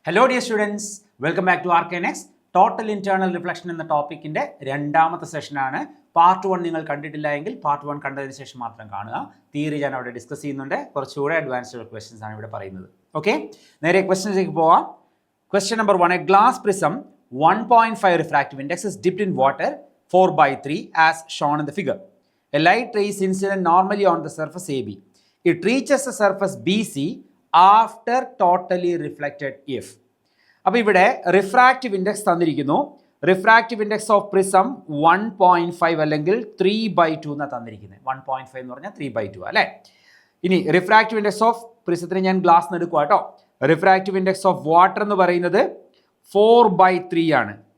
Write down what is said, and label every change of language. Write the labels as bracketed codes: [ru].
[en] Hello dear students, welcome back to RKNX. [ml] Total internal reflection എന്ന ടോപ്പിക്കിന്റെ രണ്ടാമത്തെ സെഷനാണ്. Part 1 നിങ്ങൾ കണ്ടിട്ടില്ല എങ്കിൽ പാർട്ട് 1 കണ്ടതിന് ശേഷം മാത്രം കാണുക. തിയറി ഞാൻ അവിടെ ഡിസ്കസ് ചെയ്യുന്നുണ്ട്. കുറച്ചുകൂടെ അഡ്വാൻസ്ഡ് ക്വസ്റ്റ്യൻസ് ആണ് ഇവിടെ പറയുന്നത്. ഓക്കെ, നേരെ ക്വസ്റ്റ്യൻസിലേക്ക് പോവാം. [en] Question number 1. A glass prism 1.5 refractive index is dipped in water 4/3 as shown in the figure. A light ray is incident normally on the surface AB. It reaches the surface BC after totally reflected if. [ml] അപ്പോൾ ഇവിടെ refractive index തന്നിരിക്കുന്നു. Refractive index of prism 1.5 അല്ലെങ്കിൽ 3/2 എന്നാണ് തന്നിരിക്കുന്നത്. 1.5 എന്ന് പറഞ്ഞാൽ 3/2 അല്ലേ. ഇനി റിഫ്രാക്റ്റീവ് ഇൻഡെക്സ് ഓഫ് പ്രിസത്തിന് ഞാൻ ഗ്ലാസ് എടുക്കുക കേട്ടോ. റിഫ്രാക്റ്റീവ് ഇൻഡെക്സ് ഓഫ് വാട്ടർ എന്ന് പറയുന്നത് 4/3 ആണ്.